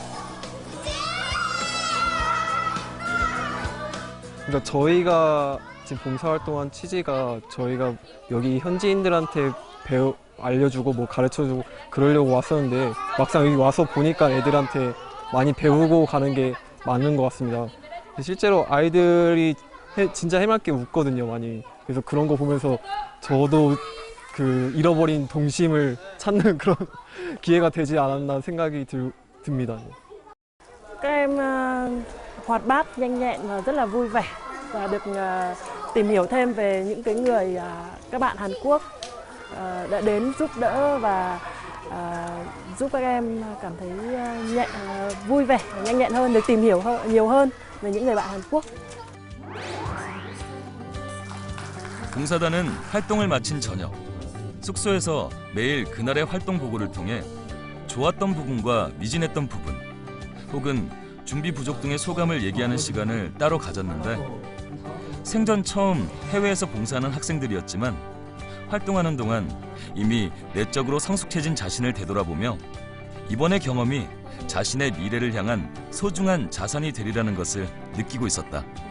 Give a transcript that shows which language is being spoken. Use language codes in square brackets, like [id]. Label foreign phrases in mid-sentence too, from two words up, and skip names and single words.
[ko] 그러니까 저희가 지금 봉사활동한 취지가 저희가 여기 현지인들한테 알려주고 뭐 가르쳐주고 그러려고 왔었는데 막상 여기 와서 보니까 애들한테 많이 배우고 가는 게 맞는 것 같습니다. 실제로 아이들이 진짜 해맑게 웃거든요, 많이. 그래서 그런 거 보면서 저도 그 잃어버린 동심을 찾는 그런 기회가 되지 않았나 생각이 듭니다. [vi] Các em hoạt bát, nhanh nhẹn và rất là vui vẻ và được tìm hiểu thêm về những cái người các bạn Hàn Quốc đã đến giúp đỡ và giúp các em cảm thấy vui vẻ, nhanh nhẹn hơn, được tìm hiểu nhiều hơn về những người bạn Hàn Quốc. [ko] 봉사단은 활동을 마친 저녁 숙소에서 매일 그날의 활동 보고를 통해 좋았던 부분과 미진했던 부분 혹은 준비 부족 등의 소감을 얘기하는 시간을 따로 가졌는데 생전 처음 해외에서 봉사하는 학생들이었지만 활동하는 동안 이미 내적으로 성숙해진 자신을 되돌아보며 이번의 경험이 자신의 미래를 향한 소중한 자산이 되리라는 것을 느끼고 있었다.